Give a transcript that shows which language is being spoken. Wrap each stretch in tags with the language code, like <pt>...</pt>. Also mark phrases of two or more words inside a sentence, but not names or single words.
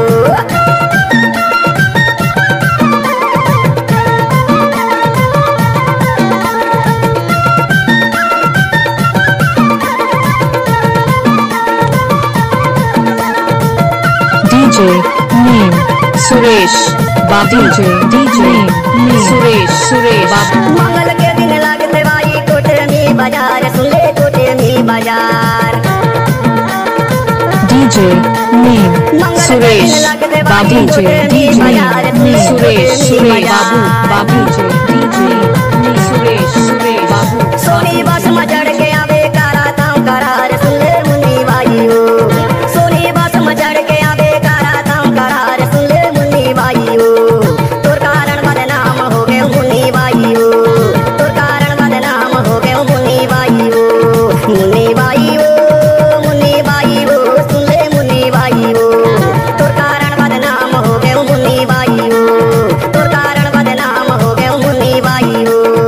<en>DJ name Suresh Babu DJ name Suresh Babu</en> <hne>मंगल के दिन लगते बाई कोटमी बाजार सुन ले कोटमी बाजार</hne> <en>DJ name Suresh Babu DJ name Suresh Babu DJ name Suresh Babu</en> <hne>सोनी बस में चढ़ के आवे कराता हूँ करार सुन ले मुन्नी बाई हो सोनी बस में चढ़ के आवे कराता हूँ करार सुन ले मुन्नी बाई हो तोर कारण बदनाम हो गए मुन्नी बाई हो तोर कारण बदनाम हो गए मुन्नी बाई हो मुन्नी बाई हो मुन्नी बाई हो सुन ले मुन्नी बाई हो तोर कारण बदनाम हो गए मुन्नी बाई हो तोर कारण बदनाम हो गए मुन्नी बाई हो</hne>